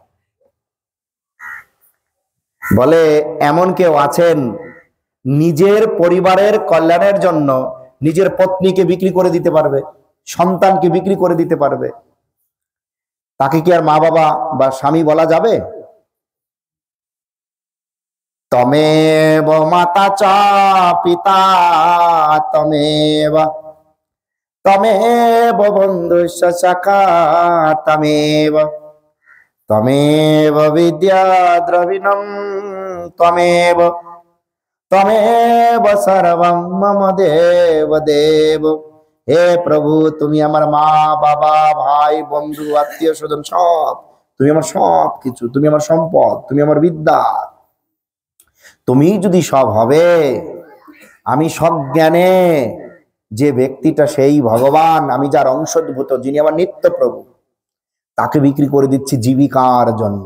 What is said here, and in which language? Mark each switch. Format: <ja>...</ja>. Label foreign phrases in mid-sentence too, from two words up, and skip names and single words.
<bn>বলে এমন কেউ আছেন নিজের পরিবারের কল্যাণের জন্য নিজের পত্নীকে বিক্রি করে দিতে পারবে, সন্তানকে বিক্রি করে দিতে পারবে, তাকে কি আর মা বাবা বা স্বামী বলা যাবে?</bn> <sa>त्वमेव माता च पिता त्वमेव त्वमेव बन्धुश्च सखा त्वमेव त्वमेव विद्या द्रविणम् त्वमेव त्वमेव सर्वम् मम देव देव।</sa> <bn>হে প্রভু, তুমি আমার মা বাবা ভাই বন্ধু আত্মীয় স্বজন সব, তুমি আমার সব কিছু, তুমি আমার সম্পদ, তুমি আমার বিদ্যা। তুমি যদি সব হবে, আমি সজ্ঞানে যে ব্যক্তিটা সেই ভগবান, আমি যার অংশীভূত, যিনি আমার নিত্য প্রভু, তাকে বিক্রি করে দিচ্ছি জীবিকার জন্য।</bn>